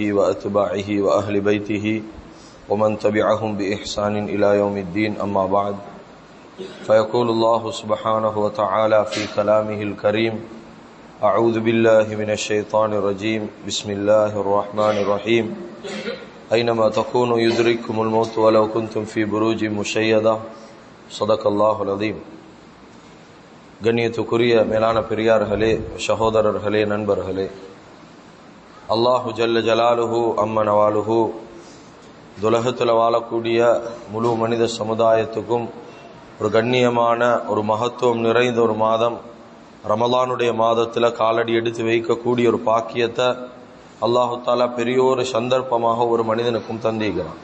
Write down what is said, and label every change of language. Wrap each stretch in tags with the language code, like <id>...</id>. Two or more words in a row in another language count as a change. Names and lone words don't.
<ar>وأتباعه وأهل بيته ومن تبعهم بإحسان إلى يوم الدين أما بعد فيقول الله سبحانه وتعالى في كلامه الكريم أعوذ بالله من الشيطان الرجيم بسم الله الرحمن الرحيم أينما تكونوا يدرككم الموت ولو كنتم في بروج مشيدة صدق الله العظيم.</ar> <ta>கண்ணியத்துக்குரிய மேலான பெரியார்களே, சகோதரர்களே, நண்பர்களே,</ta> <ar>الله جل جلاله وعم نواله</ar> <ta>துலகத்தில் வாழக்கூடிய முழு மனித சமுதாயத்துக்கும் ஒரு கண்ணியமான ஒரு மகத்துவம் நிறைந்த ஒரு மாதம் ரமலானுடைய மாதத்தில் காலடி எடுத்து வைக்கக்கூடிய ஒரு பாக்கியத்தை</ta> <ar>الله تعالى</ar> <ta>பெரிய ஒரு சந்தர்ப்பமாக ஒரு மனிதனுக்கும் தந்திக்கிறான்.</ta>